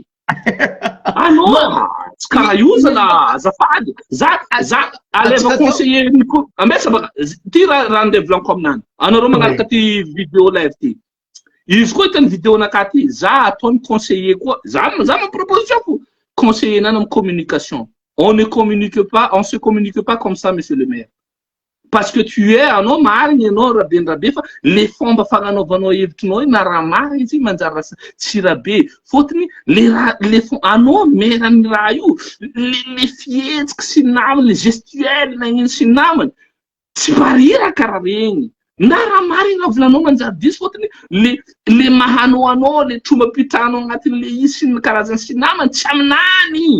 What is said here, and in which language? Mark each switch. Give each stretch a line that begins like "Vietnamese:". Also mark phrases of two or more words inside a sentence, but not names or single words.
Malagasy: Anao tsy karaha io zala azafady. Za aleva conseiller ambesa baka ty raha andevolaniko aminany. Anareo magnaraka ty
French: vidéo live
Malagasy: ty. Izy koa hitany vidéo nakah ty, za ataony conseiller koa. Za proposition ko conseiller nana amin'ny communication.
French: On ne se communique pas comme ça, monsieur le maire. Parce que tu es
Malagasy: anao marigny anao rabe fa le fomba fagnanaovanao hevitrinao na raha marigny izy manjary tsirabe fotony anao meran'ny raha io le fihetsiky sy namany le gestuelle nagnino sy namany tsy marira karaha regny na raha marigny raha volanao manjary diso fotony le mahanao anao le trombapitranao agnatin'le izy sy ny karazany sy namany tsy aminany.